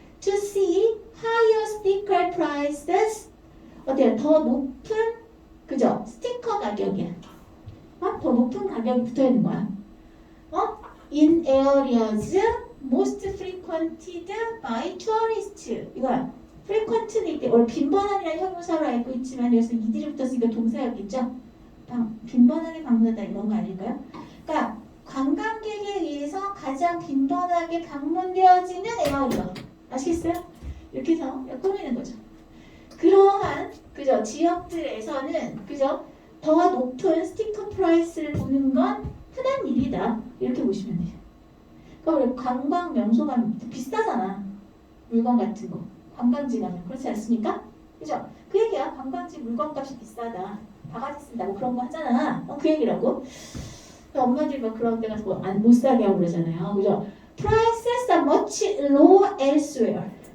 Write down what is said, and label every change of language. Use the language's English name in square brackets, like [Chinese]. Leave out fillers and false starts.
[English] To see higher sticker prices. [Korean] 어때요? 더 높은, 그죠? 스티커 가격이야. 더 높은 가격이 붙어 있는 거야. [English] In areas most frequented by tourists. [Korean] 이거야. frequent는 이때 원래 빈번함이라는 형용사로 알고 있지만 여기서 이들이 붙었으니까 동사였겠죠? 빈번하게 방문하다 이런 거 아닐까요? 그러니까 관광객에 의해서 가장 빈번하게 방문되어지는 에어리어. 아시겠어요? 이렇게 해서 꾸미는 거죠. 그러한 그죠 지역들에서는 그죠 더 높은 스티커 프라이스를 보는 건 흔한 일이다. 이렇게 보시면 돼요. 그러니까 관광 명소가 비싸잖아. 물건 같은 거. 관광지 가면 그렇지 않습니까? 그죠? 그 얘기야. 관광지 물건값이 비싸다. 바가지 쓴다고 그런 거 하잖아. 그 얘기라고. 엄마들이 막 그런 데 가서 못 사게 하고 그러잖아요. 그죠? [English] Prices are much lower elsewhere.